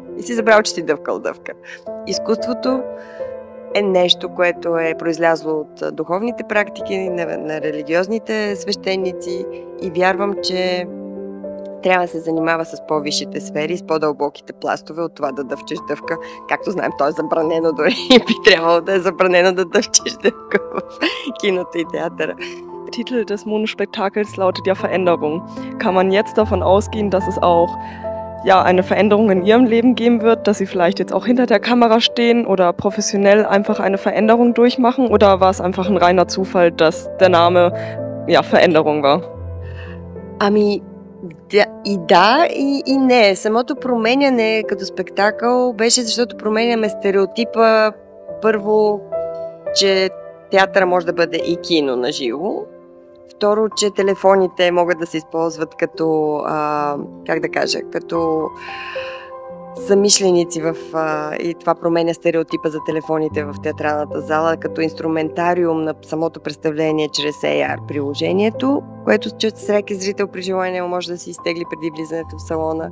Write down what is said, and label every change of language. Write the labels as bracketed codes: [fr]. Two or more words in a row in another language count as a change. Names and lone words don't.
[bg] И си забрал, че си дъвкал дъвка. Изкуството е нещо, което е произлязло от духовните практики на религиозните свещеници и вярвам, че трябва да се занимава с по-висшите сфери, с по-дълбоките пластове от това да дъвчеш дъвка. Както знаем, то е забранено дори и би трябвало да е забранено да дъвчеш дъвка в киното и театъра. [de] Titel des Monospektakels lautet ja Veränderung. Kann man jetzt davon ausgehen, dass es auch eine Veränderung in Ihrem Leben geben wird, dass Sie vielleicht jetzt auch hinter der Kamera stehen oder professionell einfach eine Veränderung durchmachen? Oder war es einfach ein reiner Zufall, dass der Name Veränderung war? [bg] И не. Самото променяне като спектакъл беше, защото променяме стереотипа първо, че театъра може да бъде и кино на живо. Второ, че телефоните могат да се използват като, като замишленици и това променя стереотипа за телефоните в театралната зала, като инструментариум на самото представление чрез AR приложението, което всеки зрител при желание може да си изтегли преди влизането в салона.